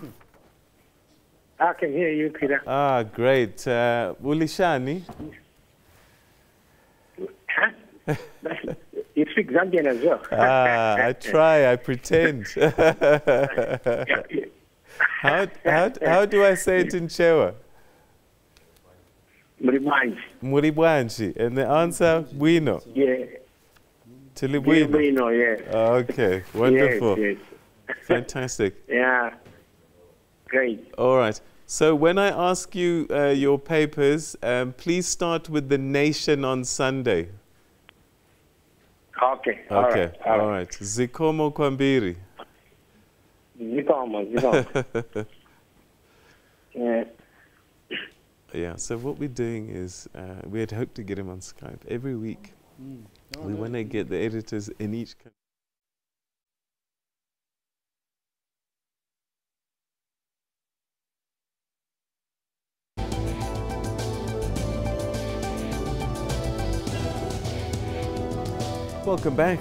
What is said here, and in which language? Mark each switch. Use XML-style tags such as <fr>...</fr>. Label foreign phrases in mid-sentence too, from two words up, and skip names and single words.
<en>I can hear you, Peter. Ah, great. Ulishani? Huh? You speak Zambian as well. I try, I pretend. How do I say it in Chewa?</en> <ny>Muribwanji. Muribwanji.</ny> <en>And the answer, bueno. Yeah.</en> <ny>Tilibuino.</ny> <en>Bueno, yeah. Okay, wonderful. Yes. Fantastic. Yeah, great. All right. So when I ask you your papers, please start with The Nation on Sunday. Okay. Okay. All right.</en> <ny>Zikomo Kwambiri. Zikomo.</ny> <en>Yeah. Yeah. So what we're doing is we had hoped to get him on Skype every week. We want to get the editors in each country. Welcome back.</en>